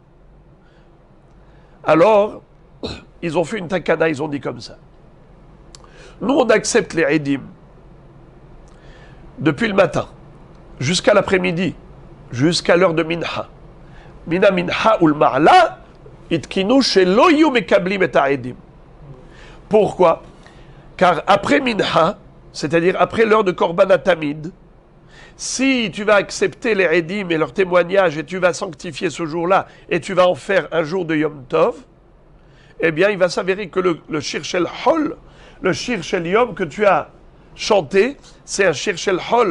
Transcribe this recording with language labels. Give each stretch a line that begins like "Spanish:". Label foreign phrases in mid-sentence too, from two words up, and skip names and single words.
French: Alors, ils ont fait une takana, ils ont dit comme ça. Nous, on accepte les Eidim depuis le matin, jusqu'à l'après-midi, jusqu'à l'heure de Minha.
Hebrew: מן המנחה ולמעלה, התקינו שלא יהו מקבלין את העדים.
French: Pourquoi? Car après Minha, c'est-à-dire après l'heure de
Hebrew: קרבן התמיד,
French: si tu vas accepter les Eidim et leurs témoignages et tu vas sanctifier ce jour-là et tu vas en faire un jour de
Hebrew: יום טוב,
French: eh bien, il va s'avérer que le
Hebrew: שיר של חול,
French: le
Hebrew: שיר של יום
French: que tu as chanté, c'est un
Hebrew: שיר של חול.